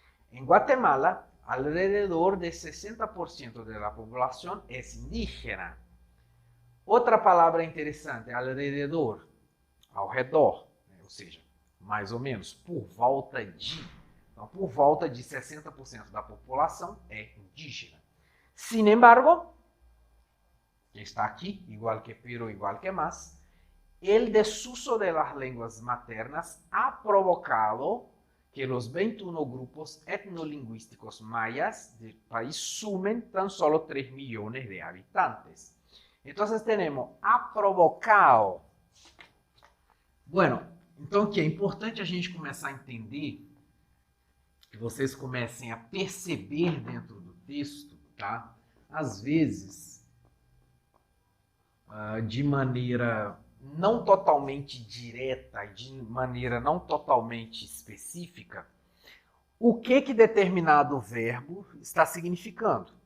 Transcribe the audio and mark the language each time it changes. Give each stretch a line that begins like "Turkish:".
Portuguese: Em Guatemala,
Spanish: alrededor de
Portuguese: 60% da população é indígena. Outra palavra interessante, alrededor, ao redor, ou seja, mais ou menos, por volta de. Então, por volta de 60% da população é indígena.
Spanish: Sin embargo, que
Portuguese: está aqui,
Spanish: igual que pero, igual que más, el desuso de las lenguas maternas ha provocado que los 21 grupos etnolingüísticos mayas del país sumen tan solo 3 millones de habitantes. Entonces tenemos ha provocado.
Portuguese: Bueno, então aqui é importante a gente começar a entender, que vocês comecem a perceber dentro do texto, tá? Às vezes, de maneira não totalmente direta, de maneira não totalmente específica, o que determinado verbo está significando.